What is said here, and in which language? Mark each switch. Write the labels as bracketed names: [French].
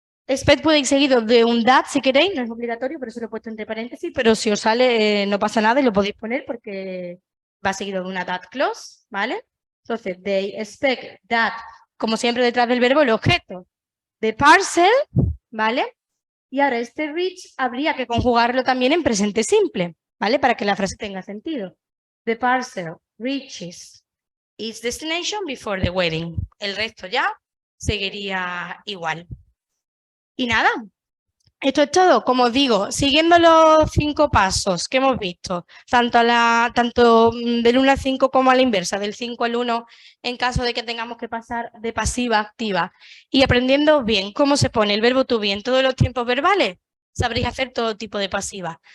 [Spanish] expect puede ir seguido de un that si queréis, no es obligatorio, por eso lo he puesto entre paréntesis, pero si os sale no pasa nada y lo podéis poner porque va seguido de una that clause, ¿vale? Entonces, [English] they expect that, [Spanish] como siempre detrás del verbo, el objeto de parcel, ¿vale? Y ahora este reach habría que conjugarlo también en presente simple, ¿vale? Para que la frase tenga sentido. [English] The parcel reaches its destination before the wedding. [Spanish] El resto ya seguiría igual. Y nada, esto es todo. Como os digo, siguiendo los 5 pasos que hemos visto, tanto del 1 al 5 como a la inversa, del 5 al 1 en caso de que tengamos que pasar de pasiva a activa, y aprendiendo bien cómo se pone el verbo to be en todos los tiempos verbales, sabréis hacer todo tipo de pasiva.